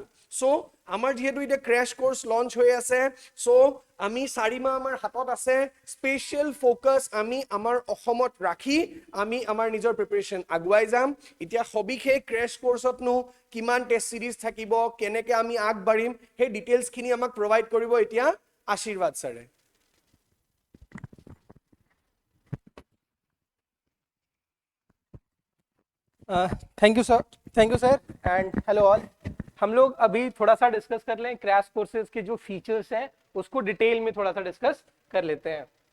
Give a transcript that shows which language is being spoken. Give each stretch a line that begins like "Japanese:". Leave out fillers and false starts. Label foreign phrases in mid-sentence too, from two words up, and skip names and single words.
Assamese: চ' আমাৰ যিহেতু এতিয়া
English: crash course
Assamese: লঞ্চ হৈ আছে, চ' আমি 4 মাহ আমাৰ হাতত আছে,
English: special focus
Assamese: আমি আমাৰ অসমত ৰাখি আমি আমাৰ নিজৰ প্ৰিপেৰেশ্যন আগুৱাই যাম। এতিয়া সবিশেষ ক্ৰেছ কোৰ্চতনো কিমান টেষ্ট চিৰিজ থাকিব, কেনেকৈ আমি আগবাঢ়িম, সেই ডিটেইলছখিনি আমাক প্ৰভাইড কৰিব এতিয়া আশীৰ্বাদ ছাৰে।
English: Thank you sir, thank you sir, and hello all.
Hindi: हम लोग अभी थोड़ा सा डिस्कस कर लें
English: crash courses
Hindi: के जो फीचर्स हैं, उसको डिटेल में थोड़ा सा डिस्कस कर लेते हैं।